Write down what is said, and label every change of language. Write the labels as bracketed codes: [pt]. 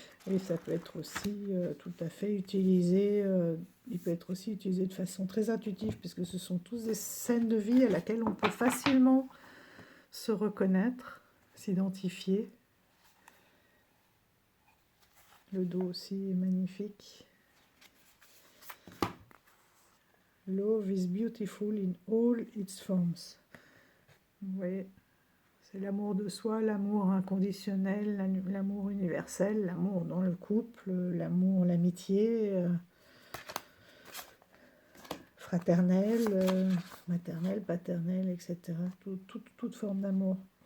[fr] Et ça peut être aussi tout à fait utilisé, il peut être aussi utilisé de façon très intuitive, puisque ce sont tous des scènes de vie à laquelle on peut facilement se reconnaître, s'identifier. Le dos aussi est magnifique. [en] Love is beautiful in all its forms. [fr] Vous voyez, c'est l'amour de soi, l'amour inconditionnel, l'amour universel, l'amour dans le couple, l'amour, l'amitié, fraternel, maternel, paternel, etc. Toute forme d'amour.